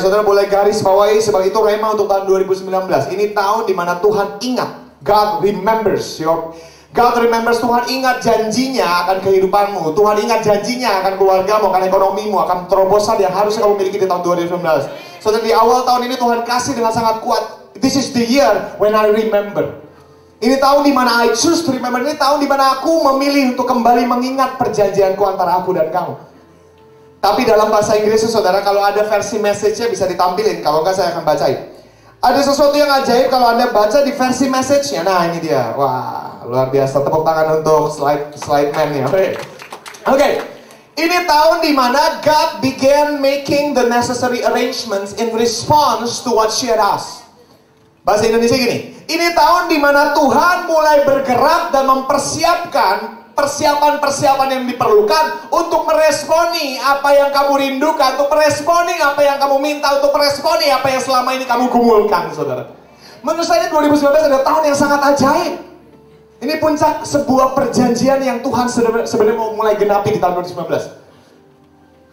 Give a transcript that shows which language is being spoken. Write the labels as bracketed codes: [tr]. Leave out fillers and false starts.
[id] Saudara boleh garis bawahi, sebab itu rema untuk tahun 2019. Ini tahun dimana Tuhan ingat. [en] God remembers [id] Tuhan ingat janjinya akan kehidupanmu. Tuhan ingat janjinya akan keluargamu, akan ekonomimu, akan terobosan yang harusnya kamu miliki di tahun 2019. Saudara, di awal tahun ini Tuhan kasih dengan sangat kuat. [en] This is the year when I remember. [id] Ini tahun dimana [en] I choose to remember. [id] Ini tahun dimana aku memilih untuk kembali mengingat perjanjianku antara aku dan kamu. Tapi dalam bahasa Inggrisnya saudara, kalau ada versi message-nya bisa ditampilin. Kalau enggak saya akan bacain. Ada sesuatu yang ajaib kalau Anda baca di versi message-nya. Nah ini dia. Wah, luar biasa. Tepuk tangan untuk slide man-nya. Oke. Ini tahun dimana [en] God began making the necessary arrangements in response to what she had asked. [id] Bahasa Indonesia gini. Ini tahun dimana Tuhan mulai bergerak dan mempersiapkan persiapan-persiapan yang diperlukan untuk meresponi apa yang kamu rindukan, untuk meresponi apa yang kamu minta, untuk meresponi apa yang selama ini kamu gumulkan, saudara. Menurut saya 2019 adalah tahun yang sangat ajaib. Ini puncak sebuah perjanjian yang Tuhan sebenarnya mau mulai genapi di tahun 2019.